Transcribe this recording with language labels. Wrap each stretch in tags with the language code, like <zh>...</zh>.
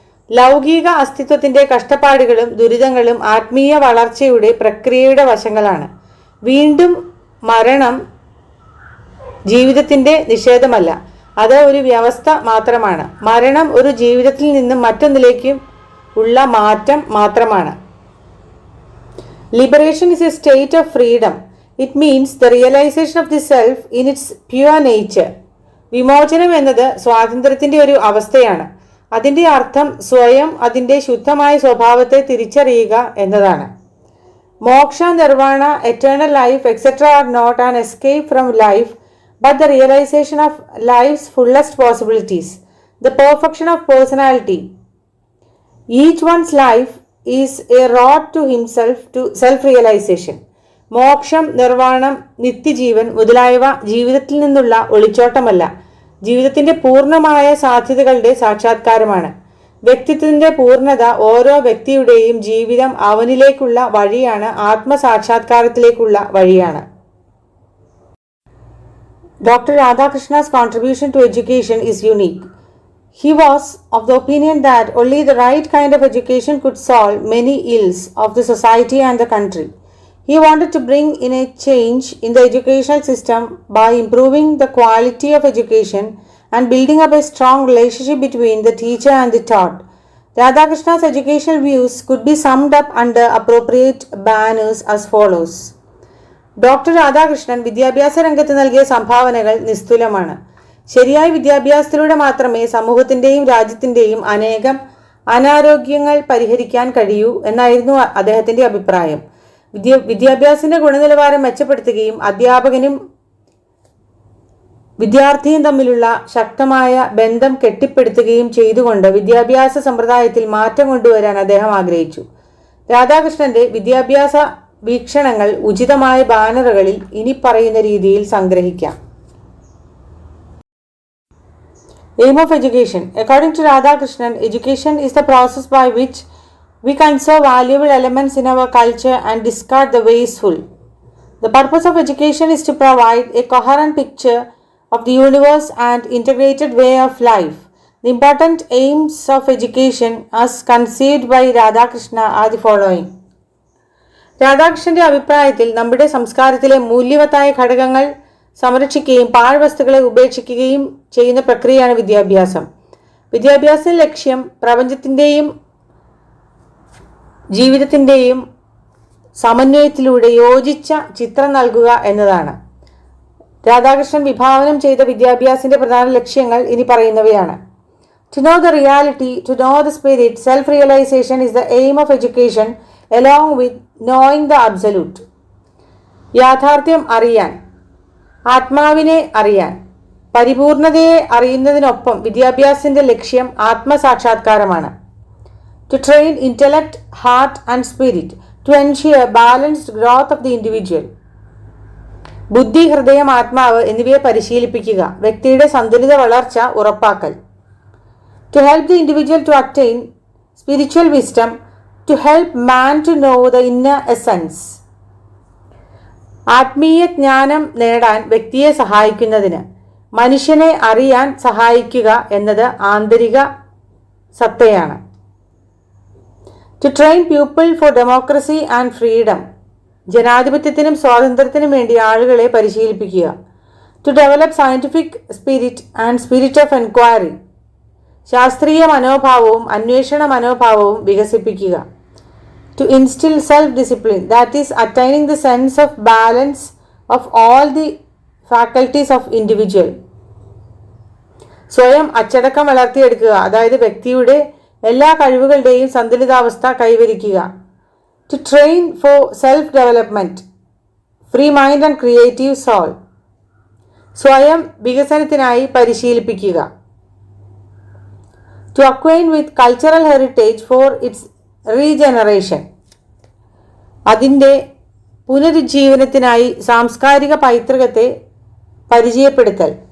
<ml>ലൗകിക അസ്തിത്വത്തിന്റെ കഷ്ടപ്പാടുകളും ദുരിതങ്ങളും ആത്മീയ വളർച്ചയുടെ പ്രക്രിയയുടെ വശങ്ങളാണ്. വീണ്ടും മരണം ജീവിതത്തിന്റെ നിഷേധമല്ല, അത് ഒരു വ്യവസ്ഥ മാത്രമാണ്. മരണം ഒരു ജീവിതത്തിൽ നിന്നും മറ്റൊന്നിലേക്ക് ഉള്ള മാറ്റം മാത്രമാണ്.</ml> <en>Liberation is a state of freedom. It means the realization of the self in its pure nature.</en> <ml>വിമോചനം എന്നത് സ്വാതന്ത്ര്യത്തിന്റെ ഒരു അവസ്ഥയാണ്. അതിൻ്റെ അർത്ഥം സ്വയം അതിൻ്റെ ശുദ്ധമായ സ്വഭാവത്തെ തിരിച്ചറിയുക എന്നതാണ്.</ml> <en>Moksha, nirvana, eternal life, etc. are not an escape from life, but the realization of life's fullest possibilities, the perfection of personality. Each one's life is a road to himself, to self-realization.</en> <ml>മോക്ഷം, നിർവാണം, നിത്യജീവൻ മുതലായവ ജീവിതത്തിൽ നിന്നുള്ള ഒളിച്ചോട്ടമല്ല, ജീവിതത്തിന്റെ പൂർണ്ണമായ സാധ്യതകളുടെ സാക്ഷാത്കാരമാണ്. വ്യക്തിത്വത്തിന്റെ പൂർണ്ണത ഓരോ വ്യക്തിയുടെയും ജീവിതം അവനിലേക്കുള്ള വഴിയാണ്, ആത്മസാക്ഷാത്കാരത്തിലേക്കുള്ള വഴിയാണ്.</ml> <en>Dr. Radhakrishna's contribution to education is unique. He was of the opinion that only the right kind of education could solve many ills of the society and the country. He wanted to bring in a change in the educational system by improving the quality of education and building up a strong relationship between the teacher and the taught. Radhakrishna's educational views could be summed up under appropriate banners as follows.</en> <ml>Doctor Radhakrishnan വിദ്യാഭ്യാസ രംഗത്ത് നൽകിയ സംഭാവനകൾ നിസ്തുലമാണ്. ശരിയായ വിദ്യാഭ്യാസത്തിലൂടെ മാത്രമേ സമൂഹത്തിൻ്റെയും രാജ്യത്തിൻ്റെയും അനേകം അനാരോഗ്യങ്ങൾ പരിഹരിക്കാൻ കഴിയൂ എന്നായിരുന്നു അദ്ദേഹത്തിൻ്റെ അഭിപ്രായം. വിദ്യാഭ്യാസത്തിന്റെ ഗുണനിലവാരം മെച്ചപ്പെടുത്തുകയും അധ്യാപകനും വിദ്യാർത്ഥിയും തമ്മിലുള്ള ശക്തമായ ബന്ധം കെട്ടിപ്പടുത്തുകയും ചെയ്തുകൊണ്ട് വിദ്യാഭ്യാസ സമ്പ്രദായത്തിൽ മാറ്റം കൊണ്ടുവരാൻ അദ്ദേഹം ആഗ്രഹിച്ചു. രാധാകൃഷ്ണന്റെ വിദ്യാഭ്യാസ വീക്ഷണങ്ങൾ ഉചിതമായ ബാനറുകളിൽ ഇനി പറയുന്ന രീതിയിൽ സംഗ്രഹിക്കാം.</ml> <en>Aim of education. According to Radhakrishnan, education is the process by which we conserve valuable elements in our culture and discard the wasteful. The purpose of education is to provide a coherent picture of the universe and integrated way of life. The important aims of education as conceived by Radhakrishna are the following.</en> <ml>രാധാകൃഷ്ണന്റെ അഭിപ്രായത്തിൽ നമ്മുടെ സംസ്കാരത്തിലെ മൂല്യവത്തായ ഘടകങ്ങൾ സംരക്ഷിക്കുകയും പാഴ്വസ്തുക്കളെ ഉപേക്ഷിക്കുകയും ചെയ്യുന്ന പ്രക്രിയയാണ് വിദ്യാഭ്യാസം. വിദ്യാഭ്യാസ ലക്ഷ്യം പ്രപഞ്ചത്തിൻ്റെയും ജീവിതത്തിൻ്റെയും സമന്വയത്തിലൂടെ യോജിച്ച ചിത്രം നൽകുക എന്നതാണ്. രാധാകൃഷ്ണൻ വിഭാവനം ചെയ്ത വിദ്യാഭ്യാസത്തിന്റെ പ്രധാന ലക്ഷ്യങ്ങൾ ഇനി പറയുന്നവയാണ്.</ml> <en>To know the reality, to know the spirit, self-realization is the aim of education along with knowing the absolute.</en> <ml>യാഥാർത്ഥ്യം അറിയാൻ, ആത്മാവിനെ അറിയാൻ, പരിപൂർണതയെ അറിയുന്നതിനൊപ്പം വിദ്യാഭ്യാസത്തിന്റെ ലക്ഷ്യം ആത്മസാക്ഷാത്കാരമാണ്.</ml> <en>To train intellect, heart and spirit to ensure balanced growth of the individual.</en> <ml>ബുദ്ധി, ഹൃദയം, ആത്മാവ് എന്നിവയെ പരിശീലിപ്പിക്കുക, വ്യക്തിയുടെ സന്തുലിത വളർച്ച ഉറപ്പാക്കൽ.</ml> <en>To help the individual to attain spiritual wisdom, to help man to know the inner essence.</en> <ml>ആത്മീയ ജ്ഞാനം നേടാൻ വ്യക്തിയെ സഹായിക്കുന്നതിന്, മനുഷ്യനെ അറിയാൻ സഹായിക്കുക എന്നത് ആന്തരിക സത്തയാണ്.</ml> <en>To train people for democracy and freedom.</en> <ml>ജനാധിപത്യത്തിനും സ്വാതന്ത്ര്യത്തിനും വേണ്ടി ആളുകളെ പരിശീലിപ്പിക്കുക.</ml> <en>To develop scientific spirit and spirit of enquiry.</en> <ml>ശാസ്ത്രീയ മനോഭാവവും അന്വേഷണ മനോഭാവവും വികസിപ്പിക്കുക.</ml> <en>To instill self-discipline, that is attaining the sense of balance of all the faculties of individual.</en> <ml>സ്വയം അച്ചടക്കം വളർത്തിയെടുക്കുക, അതായത് വ്യക്തിയുടെ എല്ലാ കഴിവുകളുടെയും സന്തുലിതാവസ്ഥ കൈവരിക്കുക.</ml> <en>To train for self-development, free mind and creative soul.</en> <ml>സ്വയം വികസനത്തിനായി പരിശീലിപ്പിക്കുക.</ml> <en>To acquaint with cultural heritage for its regeneration.</en> <ml>അതിൻ്റെ പുനരുജ്ജീവനത്തിനായി സാംസ്കാരിക പൈതൃകത്തെ പരിചയപ്പെടുത്തൽ.</ml>